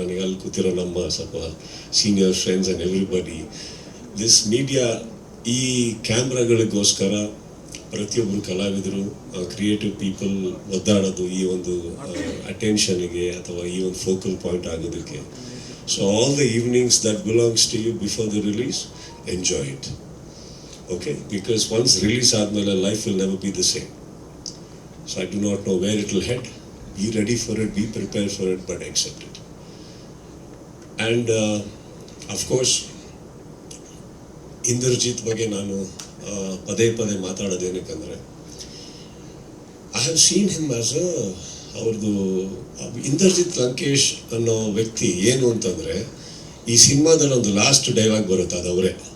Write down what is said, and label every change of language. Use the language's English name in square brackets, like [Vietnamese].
[Kannada] ನನಗೆ ಅಲ್ಲಿ ಕೂತಿರೋ ನಮ್ಮ ಸ್ವಲ್ಪ senior friends [English] and everybody, this media [Kannada] ಈ ಕ್ಯಾಮ್ರಾಗಳಿಗೋಸ್ಕರ ಪ್ರತಿಯೊಬ್ಬರು ಕಲಾವಿದರು, ಕ್ರಿಯೇಟಿವ್ ಪೀಪಲ್ ಒದ್ದಾಡೋದು ಈ ಒಂದು ಅಟೆನ್ಷನ್ಗೆ ಅಥವಾ ಈ ಒಂದು ಫೋಕಲ್ ಪಾಯಿಂಟ್ ಆಗೋದಕ್ಕೆ. [English] So all the evenings that belongs to you before the release, enjoy it. Okay, because once release ಆದ್ಮೇಲೆ life will never be the same. So I do not know where it will head. Be ready for it, be prepared for it, but accept it. And of course, [Kannada] Indrajit ಬಗ್ಗೆ ನಾನು ಪದೇ ಪದೇ ಮಾತಾಡೋದೇನಕ್ಕಂದ್ರೆ, [English] I have seen him as [Kannada] ಅವ್ರದ್ದು ಇಂದ್ರಜಿತ್ ಲಂಕೇಶ್ ಅನ್ನೋ ವ್ಯಕ್ತಿ ಏನು ಅಂತಂದರೆ, ಈ ಸಿನಿಮಾದಲ್ಲಿ ಒಂದು ಲಾಸ್ಟ್ ಡೈಲಾಗ್ ಬರುತ್ತೆ, ಅದು ಅವರೇ.